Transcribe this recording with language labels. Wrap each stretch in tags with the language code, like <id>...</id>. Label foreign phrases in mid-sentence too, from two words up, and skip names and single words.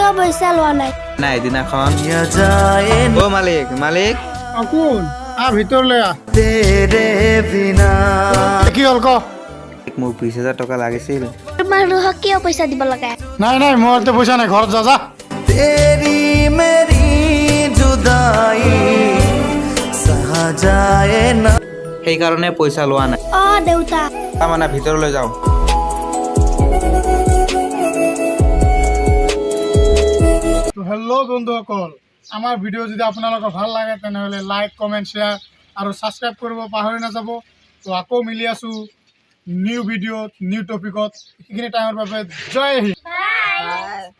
<as>পইচা লোৱা নাই নাই এদিনাখন</as> <hi>किया जाए</hi> <as>অ মালিক মালিক কোন ভিতৰলৈ আহ</as> <hi>तेरे बिना</hi> <as>কি হ'ল ক মোক 20,000 টকা লাগিছিল মানুহক কিয় পইচা দিব লাগে নাই নাই মোৰ হাতত পইচা নাই ঘৰত যা</as> <hi>तेरी मेरी जुदाई सहा जाए ना</hi> <as>সেইকাৰণে পইচা লোৱা নাই অ দেউতা তাৰমানে ভিতৰলৈ যাওঁ হেল্ল' বন্ধুসকল আমাৰ ভিডিঅ' যদি আপোনালোকৰ ভাল লাগে তেনেহ'লে</as> <en>like comment share</en> <as>আৰু ছাবস্ক্ৰাইব কৰিব পাহৰি নাযাব তো আকৌ মিলি আছোঁ নিউ ভিডিঅ'ত নিউ টপিকত সেইখিনি টাইমৰ বাবে</as> <hi>जय हिन्द</hi>